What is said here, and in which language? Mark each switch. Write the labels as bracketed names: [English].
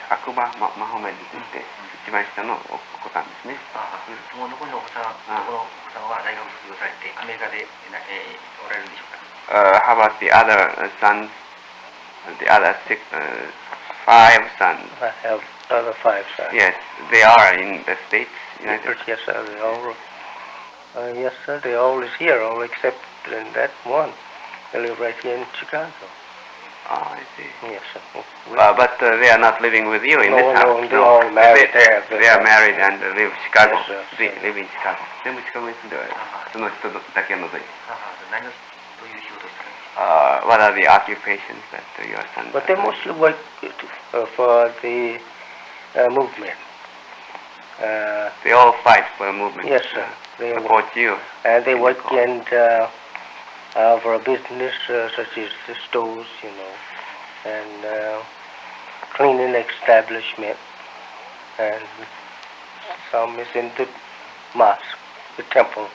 [Japanese] アクバ・マホメドといって一番下のお子さんですね。その残りのお子さんは大学卒業されてアメリカでおられるんでしょうか。 [English] How about the other sons? The other five sons. I have other 5 sons. Yes, they are in the States, United Yes, sir. They all. Yes, sir. They all is here, all except in that one. They live right here in Chicago. I see. Yes, sir. But they are not living with you in No, this house. no, they all married there. They are married and live in Chicago. Yes, sir. They live in Chicago. [Japanese] 全部シカゴに住んでおられる。その人だけを除いて。何をどういう仕事をしてるんですか。 [English] What are the occupations that your sons But they mostly work for the movement. They all fight for the movement. Yes, sir. They support you. And they work in for a business such as the stores, you know, and cleaning establishment, and some is in the mosque, the temple,